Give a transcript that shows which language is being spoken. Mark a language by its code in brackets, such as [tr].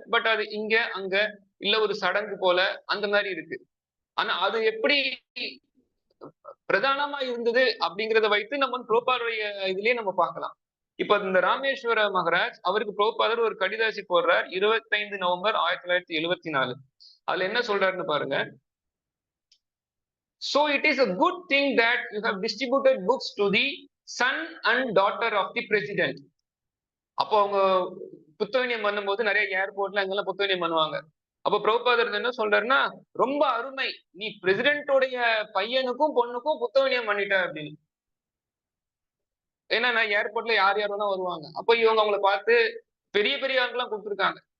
[ta] But அது இங்க அங்க இல்ல ஒரு சடங்கு போல அந்த மாதிரி இருக்கு. ஆனா அது எப்படி பிரதானமா இருந்தது அப்படிங்கிறத வைத்து நம்ம பிரபுபாதருடைய இதுலயே நம்ம பார்க்கலாம். இப்ப இந்த ராமேஸ்வர மகராஜ் அவருக்கு பிரபுபாதர் ஒரு கடிதாசி போடுறார் 25 நவம்பர் 1974. அதுல என்ன சொல்றாருன்னு பாருங்க. [en] So it is a good thing that you have distributed books to the son and daughter of the president. [ta] அப்போ அவங்க புத்தகவினியம் பண்ணும்போது நிறைய ஏர்போர்ட்ல அங்கெல்லாம் புத்தகவினியம் பண்ணுவாங்க. அப்ப பிரபுபாதர் என்ன சொல்றாருன்னா, ரொம்ப அருமை, நீ பிரசிடென்டோடைய பையனுக்கும் பொண்ணுக்கும் புத்தகவினியம் பண்ணிட்ட அப்படின்னு. ஏன்னா நான் ஏர்போர்ட்ல யார் யாரெல்லாம் வருவாங்க. அப்ப இவங்க அவங்கள பார்த்து பெரிய பெரிய ஆட்கள்லாம் கொடுத்துருக்காங்க.